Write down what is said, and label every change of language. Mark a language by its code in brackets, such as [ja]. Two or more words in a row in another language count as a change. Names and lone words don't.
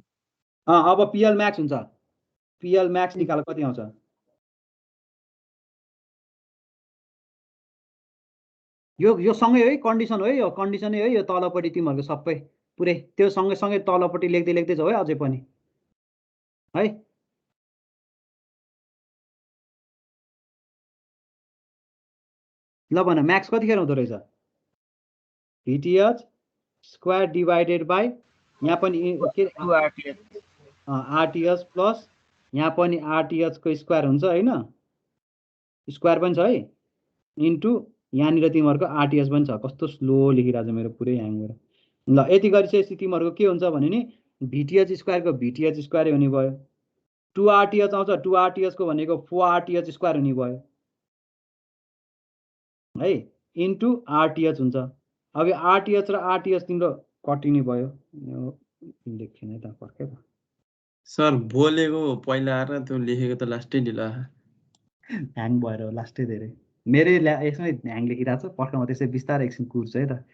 [ne] अब PL म्याक्स हुन्छ PL म्याक्स निकाल कति आउँछ यो सँगै है कन्डिसन हो है यो कन्डिसनै है यो तलपट्टि तिमीहरूको सबै पुरै त्यो सँगै तलपट्टि लेख्दै जाऊ है अझै पनि है ल भन म्याक्स कतिखेर हुँदो रहेछ VTH [en] square divided by [ne] यहाँ पनि RTH प्लस यहाँ पनि RTH को स्क्वायर हुन्छ हैन स्क्वायर पनि छ है इन्टु यहाँनिर तिमीहरूको RTH पनि छ कस्तो स्लो लेखिरहेछ मेरो पुरै ह्याङ भएर ल यति गरिसकेपछि तिमीहरूको के हुन्छ भने नि VTH स्क्वायरको VTH स्क्वायर हुने भयो 2RTH आउँछ 2RTH को भनेको 4RTH स्क्वायर हुने भयो है इन्टु RTH हुन्छ अब RTH र RTH तिम्रो कटिने भयो लेख्ने त पर्खे त सर बोलेको पहिला आएर त्यो लेखेको त लास्टै ढिला ह्याङ भएर हो लास्टै धेरै मेरै यसमै ह्याङ लेखिरहेको छ पर्खामा त्यसै बिस्तारै एकछिन कुर्छ है त